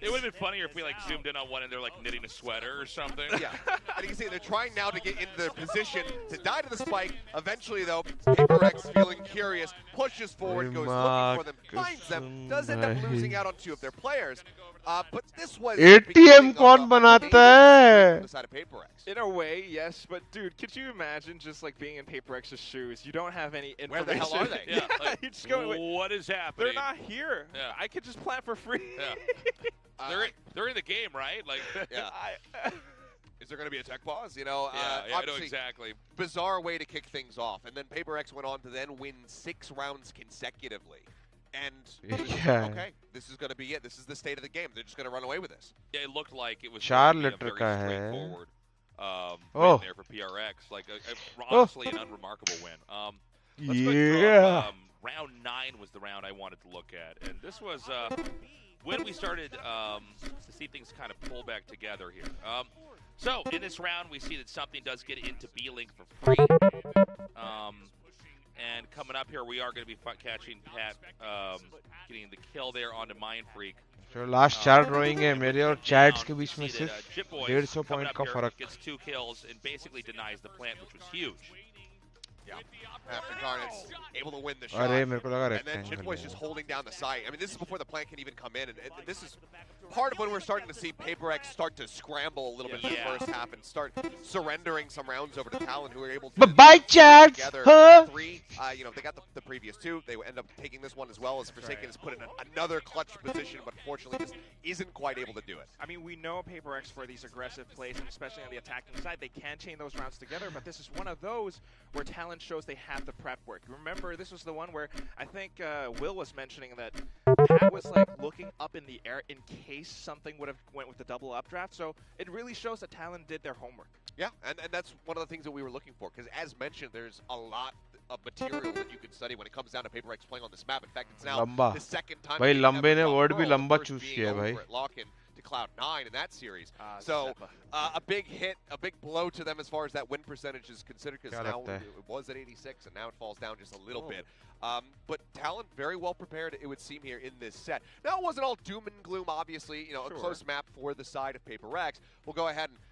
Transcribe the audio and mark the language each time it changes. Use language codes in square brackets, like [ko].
[en] It would have been funnier if we zoomed in on one and they're knitting a sweater or something. Yeah. And you can see they're trying now to get into their position to die to the spike. Eventually though, PRX feeling curious, pushes forward, goes looking for them, finds them, does end up losing out on 2 of their players. But this was [hi] ATM कौन बनाता है? [en] In a way, yes, but dude, could you imagine just being in PRX's shoes? You don't have any information. Where the hell are they? Yeah, you just go, what is happening? They're not here. Yeah. I could just plant for free. Yeah. They're in the game, right? Yeah. Is there going to be a tech pause? Yeah, I know exactly. Bizarre way to kick things off. And then PRX went on to then win 6 rounds consecutively. And okay, this is going to be it. This is the state of the game. They're just going to run away with this. Yeah, it looked like it was a very straightforward win there for PRX. Honestly, an unremarkable win. Let's go through, round 9 was the round I wanted to look at. And this was when we started to see things kind of pull back together here. So in this round, we see that something does get into B-Link for free. And coming up here, we are going to be catching Pat getting the kill there onto Mindfreak. So last 4 drawing [hi] है मेरे और chats के बीच में सिर्फ 150 point का फर्क. [en] Gets 2 kills and basically denies the plant, which was huge. Yeah. After Garnet's able to win the shot. And then Chipboy's just holding down the site. I mean, this is before the plant can even come in. And this is part of when we're starting to see PRX start to scramble a little bit in the first half and start surrendering some rounds over to Talon, who are able to bye, Chad. Together 3. They got the previous 2. They end up taking this one as well as Forsaken is put in another clutch position, but unfortunately just isn't quite able to do it. I mean, we know PRX for these aggressive plays, and especially on the attacking side, they can chain those rounds together, but this is one of those where Talon shows they have the prep work. Remember, this was the one where I think Will was mentioning that Pat was looking up in the air in case something would have went with the double updraft. So it really shows that Talon did their homework. Yeah, and that's one of the things that we were looking for, because as mentioned, there's a lot of material that you can study when it comes down to PRX playing on this map. In fact, it's now the second time. [hi] भाई लंबे ने word भी लंबा choose किया है भाई. [en] Lock-in to Cloud9 in that series. So a big hit, a big blow to them as far as that win percentage is considered, because now it was at 86 and now it falls down just a little bit. But Talon very well prepared, it would seem, here in this set. Now, it wasn't all doom and gloom, obviously. A close map for the side of PRX. We'll go ahead and